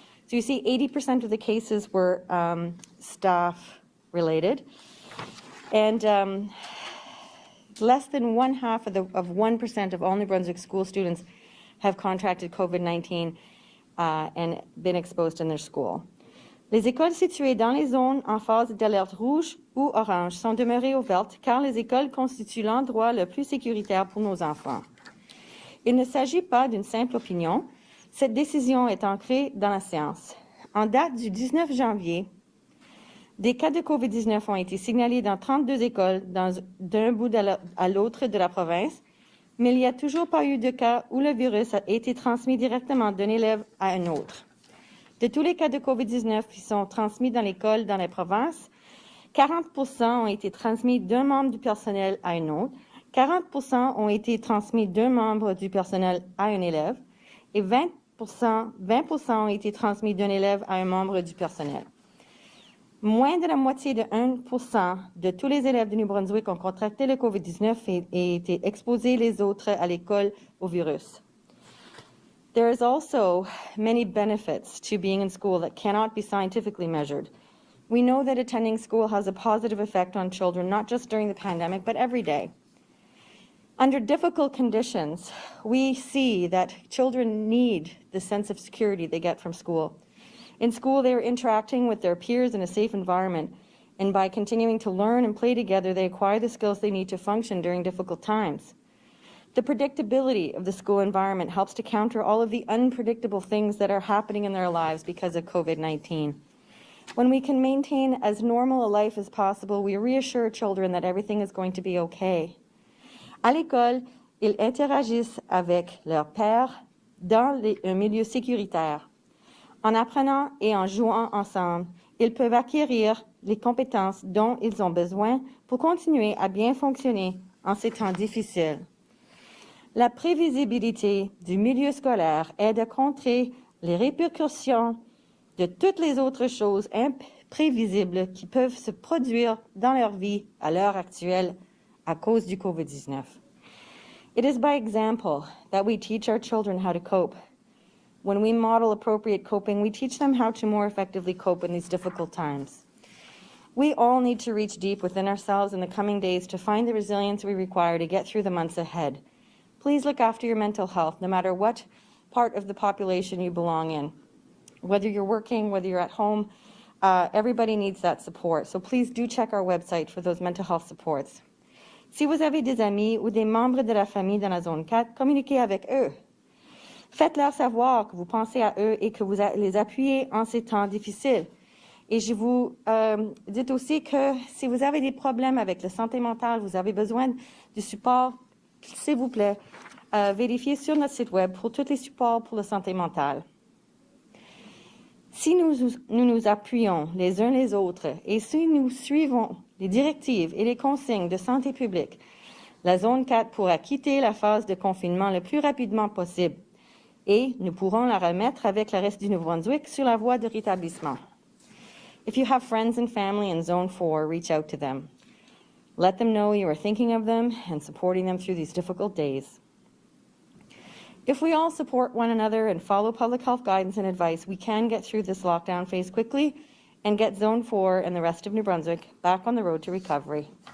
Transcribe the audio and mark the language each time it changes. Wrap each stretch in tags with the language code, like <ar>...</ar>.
<en>So you see 80% of the cases were staff related, and less than 1% of all New Brunswick school students have contracted COVID-19 and been exposed in their school.</en> <fr>Les écoles situées dans les zones en phase d'alerte rouge ou orange sont demeurées ouvertes car les écoles constituent l'endroit le plus sécuritaire pour nos enfants. Il ne s'agit pas d'une simple opinion. Cette décision est ancrée dans la science. En date du 19 janvier, des cas de COVID-19 ont été signalés dans 32 écoles d'un bout à l'autre de la province, mais il n'y a toujours pas eu de cas où le virus a été transmis directement d'un élève à un autre. De tous les cas de COVID-19 qui sont transmis dans l'école dans la province, 40% ont été transmis d'un membre du personnel à un autre, 40% ont été transmis d'un membre du personnel à un élève et 20% ont été transmis d'un élève à un membre du personnel. Moins de la moitié de 1% de tous les élèves de New Brunswick ont contracté le COVID-19 et été exposés les autres à l'école au virus.</fr> <en>There is also many benefits to being in school that cannot be scientifically measured. We know that attending school has a positive effect on children, not just during the pandemic, but every day. Under difficult conditions, we see that children need the sense of security they get from school. In school, they are interacting with their peers in a safe environment, and by continuing to learn and play together, they acquire the skills they need to function during difficult times. The predictability of the school environment helps to counter all of the unpredictable things that are happening in their lives because of COVID-19. When we can maintain as normal a life as possible, we reassure children that everything is going to be okay.</en> <fr>À l'école, ils interagissent avec leurs pairs dans un milieu sécuritaire. En apprenant et en jouant ensemble, ils peuvent acquérir les compétences dont ils ont besoin pour continuer à bien fonctionner en ces temps difficiles. La prévisibilité du milieu scolaire aide à contrer les répercussions de toutes les autres choses imprévisibles qui peuvent se produire dans leur vie à l'heure actuelle à cause du COVID-19.</fr> <en>It is by example that we teach our children how to cope. When we model appropriate coping, we teach them how to more effectively cope in these difficult times. We all need to reach deep within ourselves in the coming days to find the resilience we require to get through the months ahead. Please look after your mental health, no matter what part of the population you belong in. Whether you're working, whether you're at home, everybody needs that support. So please do check our website for those mental health supports.</en> <fr>Si vous avez des amis ou des membres de la famille dans la zone 4, communiquez avec eux. Faites-leur savoir que vous pensez à eux et que vous les appuyez en ces temps difficiles. Et je vous dis aussi que si vous avez des problèmes avec la santé mentale, vous avez besoin de support, s'il vous plaît, vérifiez sur notre site web pour tous les supports pour la santé mentale. Si nous appuyons les uns les autres et si nous suivons les directives et les consignes de santé publique, la zone 4 pourra quitter la phase de confinement le plus rapidement possible et nous pourrons la remettre avec le reste du Nouveau-Brunswick sur la voie de rétablissement.</fr> <en>If you have friends and family in Zone 4, reach out to them. Let them know you are thinking of them and supporting them through these difficult days. If we all support one another and follow public health guidance and advice, we can get through this lockdown phase quickly and get Zone 4 and the rest of New Brunswick back on the road to recovery.</en>